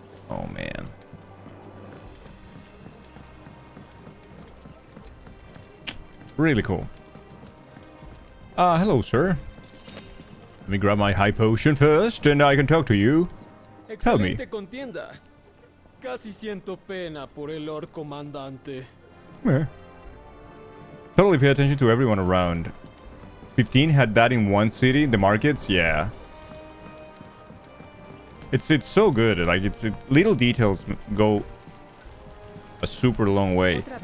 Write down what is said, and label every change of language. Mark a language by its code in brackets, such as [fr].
[en] Oh man. Really cool. Hello, sir. Let me grab my high potion first, and I can talk to you. Tell me. [es] Excelente contienda. Casi siento pena por el Lord Comandante. [en] Yeah. Totally pay attention to everyone around. 15 had that in one city, the markets, yeah. It's so good. Like little details go a super long way.